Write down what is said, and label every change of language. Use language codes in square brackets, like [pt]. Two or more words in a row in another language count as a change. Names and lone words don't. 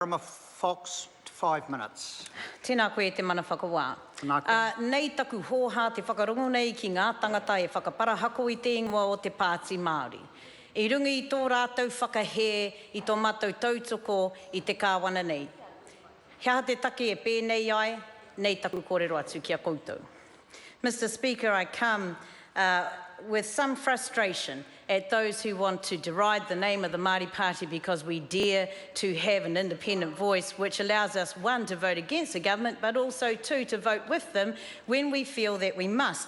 [en] From a Fox, 5 minutes. [mi] Tēnā koe te mana whakawā. Nei taku hōhā te whakarongo nei ki ngā tangata e whakaparahako i te ingoa o te pāti Māori. I rungi i tō rātou whakahē i tō mātou tautoko i te kāwana nei. Kia te take e pēnei ai, nei taku kōrero atu kia koutou. [en] Mr. Speaker, I come with some frustration at those who want to deride the name of the Māori Party because we dare to have an independent voice which allows us, one, to vote against the government, but also, two, to vote with them when we feel that we must.